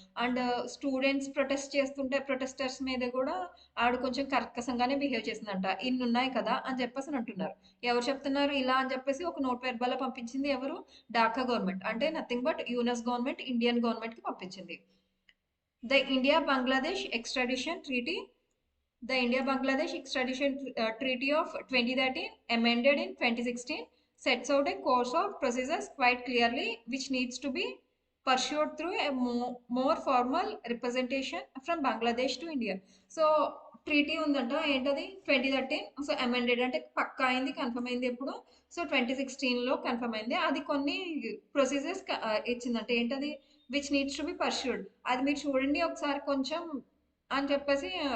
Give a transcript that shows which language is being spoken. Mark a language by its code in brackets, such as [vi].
[te] And students protest చేస్తుంటే protesters మీద గూడా ఆవిడ కొంచెం కర్కశంగానే బిహేవ్ చేసిందంట. ఇన్నున్నాయి కదా! అని చెప్పేసని అంటున్నారు. ఎవరు చెప్తున్నారు ఇలా అని చెప్పేసి ఒక నోట్ వెర్బాలో పంపించింది ఎవరు? ఢాకా గవర్నమెంట్. అంటే nothing but US government Indian గవర్నమెంట్‌కి పంపించింది. [en] The India Bangladesh extradition treaty The India-Bangladesh Extradition Treaty of 2013, amended in 2016, sets out a course of procedures quite clearly, which needs to be pursued through a more formal representation from Bangladesh to India. [te] So, treaty ఉందంట ఏంటది 2013 so amended అంటే పక్కా అయింది confirm అయింది ఎప్పుడు so 2016లో confirm అయింది అది కొన్ని procedures ఇచ్చిందంట ఏంటది [en] which needs to be pursued [te] అది మీరు చూడండి ఒకసారి కొంచెం అని చెప్పేసి